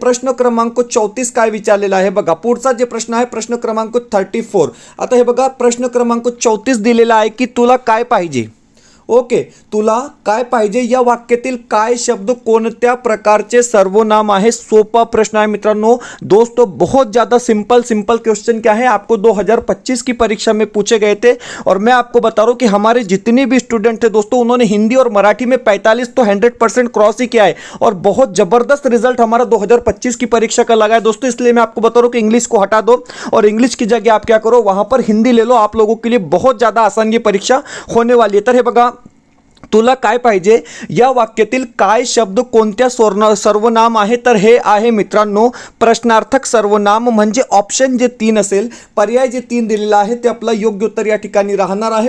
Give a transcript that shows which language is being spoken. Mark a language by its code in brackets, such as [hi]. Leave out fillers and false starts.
[mr] प्रश्न क्रमांक 34 काय विचारलेला आहे बघा. पुढचा जे प्रश्न आहे प्रश्न क्रमांक 34. आता हे बघा, प्रश्न क्रमांक 34 दिलेला आहे की तुला काय पाहिजे. ओके, तुला काय पाहिजे या वाक्यातील काय शब्द कोणत्या प्रकारचे सर्वनाम आहे? सोपा प्रश्न [hi] है मित्रों. दोस्तों, बहुत ज़्यादा सिंपल क्वेश्चन क्या है, आपको 2025 की परीक्षा में पूछे गए थे. और मैं आपको बता रहा हूँ कि हमारे जितने भी स्टूडेंट थे दोस्तों, उन्होंने हिंदी और मराठी में 45 तो 100% क्रॉस ही किया है और बहुत ज़बरदस्त रिजल्ट हमारा 2025 की परीक्षा का लगा है दोस्तों. इसलिए मैं आपको बता रहा हूँ कि इंग्लिश को हटा दो और इंग्लिश की जगह आप क्या करो, वहाँ पर हिंदी ले लो. आप लोगों के लिए बहुत ज़्यादा आसान ये परीक्षा होने वाली है. [mr] तर हे बघा, तुला काय पाहिजे या वाक्यातील काय शब्द कोणत्या सर्वनाम आहे तर हे आहे मित्रांनो प्रश्नार्थक सर्वनाम. म्हणजे ऑप्शन जे 3 असेल, पर्याय जे 3 दिलेला आहे ते आपला योग्य उत्तर या ठिकाणी राहणार आहे.